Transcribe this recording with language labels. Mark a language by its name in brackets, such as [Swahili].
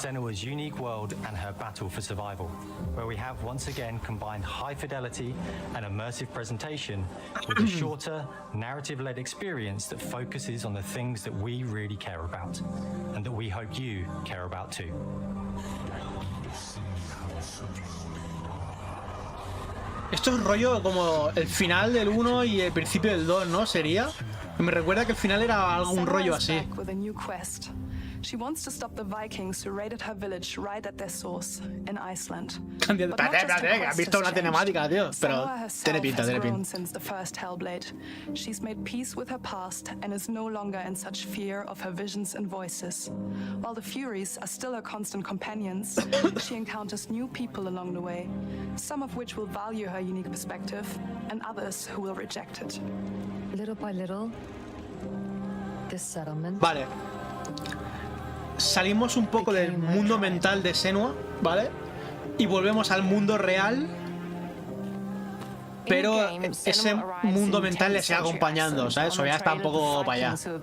[English] Senua's unique world and her battle for survival, where we have once again combined high fidelity and immersive presentation with a shorter, narrative-led experience that focuses on the things that we really care about, and that we hope you care about too. [Spanish] Esto es rollo como el final del 1 y el principio del 2, ¿no? ¿Sería? Me recuerda que el final era algún rollo así. [English] She wants to stop the Vikings who raided her village right at their source in Iceland. [Spanish] Espérate, has visto una cinemática, tío. Pero tiene pinta, tiene pinta. [English] Since the first Hellblade, she's made peace with her past and is no longer in such fear of her visions and voices. While the Furies are still her constant companions, she encounters new people along the way, some of which will value her unique perspective, and others who will reject it. Little by little, this settlement. [Spanish] Vale. Salimos un poco del mundo mental de Senua, ¿vale? Y volvemos al mundo real. Pero ese mundo mental le sigue acompañando, ¿sabes? Eso ya está un poco para allá.